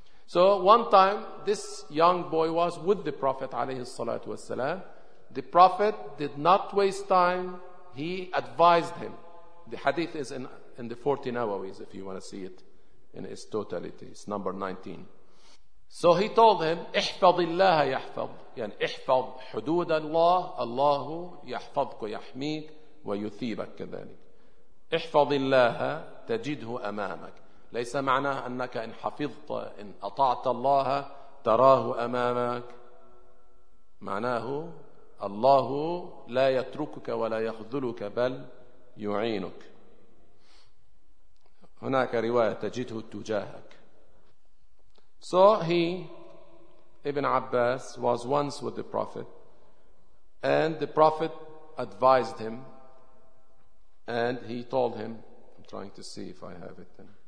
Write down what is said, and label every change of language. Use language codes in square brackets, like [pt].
[en] So one time, this young boy was with the Prophet alayhi salatu wasalam. The Prophet did not waste time. He advised him. The hadith is in the 40 Nawawis, if you want to see it in its totality. It's number 19. So he told him, [ar] احفظ الله يحفظ. يعني احفظ حدود الله. الله يحفظك ويحميك ويثيبك كذلك. احفظ الله تجده أمامك. ليس معناه أنك إن حفظت إن أطعت الله تراه أمامك. معناه الله لا يتركك ولا يخذلك بل يعينك. هناك رواية تجده تجاهك. [en] So he, Ibn Abbas, was once with the Prophet, and the Prophet advised him, and he told him, I'm trying to see if I have it.